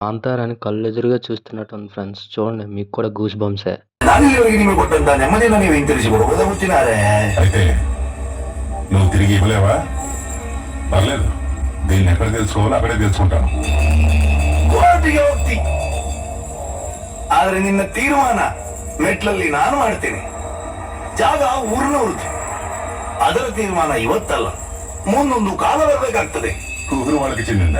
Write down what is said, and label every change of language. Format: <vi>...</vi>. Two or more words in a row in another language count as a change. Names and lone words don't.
<te>కాంతారాని కళ్ళెదురుగా చూస్తున్నట్టుంది ఫ్రెండ్స్. చూడండి మీకు కూడా</te> <en>goose bumps.</en> <te>దానిలోకి నిన్ను కొట్టంత నెమ్మదిన నీవు ఇంతరిసి వచ్చినారే. అయితే నువ్వు తిరిగి ఇవ్వలేవా? పర్లేదు, దీన్ని ఎక్కడ తెలుసుకోవాలో అక్కడే తెలుసుకుంటాను.</te> <kn>ಕೋರ್ಟಿಗೆ ಹೋಗ್ತಿ, ಆದ್ರೆ ನಿನ್ನ ತೀರ್ಮಾನ ಮೆಟ್ಲಲ್ಲಿ ನಾನು ಮಾಡ್ತೇನೆ. ಜಾಗ ಊರಿನವ್ರದ್ದು. ಅದರ ತೀರ್ಮಾನ ಇವತ್ತಲ್ಲ, ಮುಂದೊಂದು ಕಾಲ ಬರಬೇಕಾಗ್ತದೆ.</kn> <te>ఊరు వాళ్ళకి చెందిందా?</te>